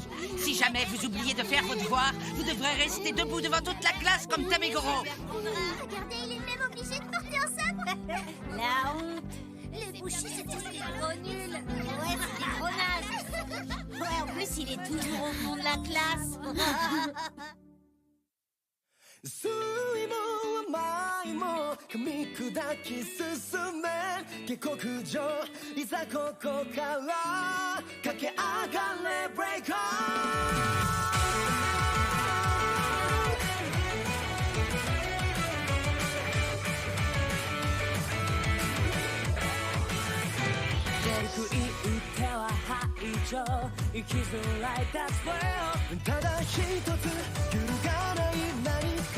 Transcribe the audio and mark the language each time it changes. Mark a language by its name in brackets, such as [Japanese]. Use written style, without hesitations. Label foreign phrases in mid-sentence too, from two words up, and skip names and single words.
[French] Si jamais vous oubliez de faire vos devoirs, vous devrez rester debout devant toute la classe comme Tamegoro. Regardez, il est même obligé de porter un sabre. La honte. Le Bushi, c'est tous des gros nuls. Ouais, c'est des gros nazes. Ouais, en plus, il est toujours au fond de la classe. [Japanese] 酸いも甘いも噛み砕き進め下克上いざここから駆け上がれブレイクオン悪意打っては排除生きづらい [English] That's well [Japanese] ただ一つ揺るがない何か